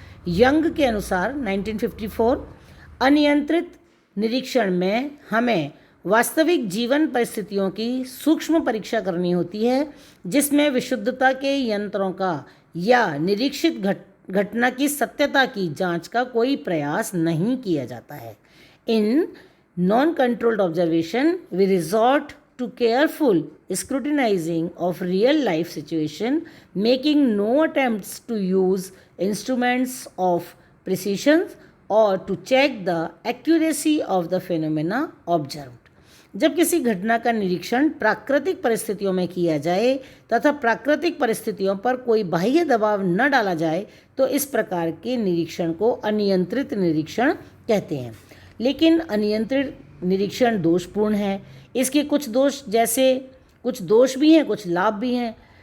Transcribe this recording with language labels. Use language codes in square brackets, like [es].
[hi] Young के अनुसार 1954 अनियंत्रित निरीक्षण में हमें वास्तविक जीवन परिस्थितियों की सूक्ष्म परीक्षा करनी होती है, जिसमें विशुद्धता के यंत्रों का या निरीक्षित घटना की सत्यता की जांच का कोई प्रयास नहीं किया जाता है। [en] In non-controlled observation, we resort to careful scrutinizing of real life situation, making no attempts to use instruments of precision or to check the accuracy of the phenomena observed. [hi] जब किसी घटना का निरीक्षण प्राकृतिक परिस्थितियों में किया जाए तथा प्राकृतिक परिस्थितियों पर कोई बाह्य दबाव न डाला जाए तो इस प्रकार के निरीक्षण को अनियंत्रित निरीक्षण कहते हैं। लेकिन अनियंत्रित निरीक्षण दोषपूर्ण है। इसके कुछ दोष भी हैं, कुछ लाभ भी हैं।